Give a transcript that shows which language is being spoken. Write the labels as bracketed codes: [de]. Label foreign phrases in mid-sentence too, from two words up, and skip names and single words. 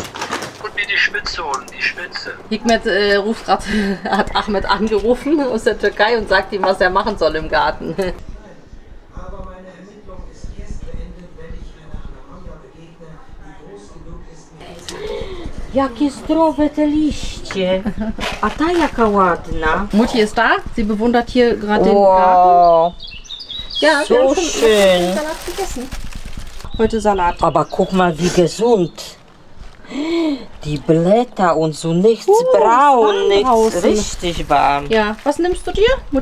[de] Und mir die Spitze holen, die Spitze. Hikmet hat Ahmed angerufen aus der Türkei und sagt ihm, was er machen soll im Garten. Aber meine Ermittlung ist erst beendet, wenn ich einer Anaconda begegne, die groß genug ist, [pl] Jakie zdrowe te liście. A ta jaka ładna. [de] Mutti ist da. Sie bewundert hier gerade den Garten. Wow, Ja, wir haben so schon schön. Salat gegessen. Heute Salat. Aber guck mal, wie gesund. Die Blätter und so nichts braun, nichts draußen. richtig warm. Ja, was nimmst du dir? Mutti?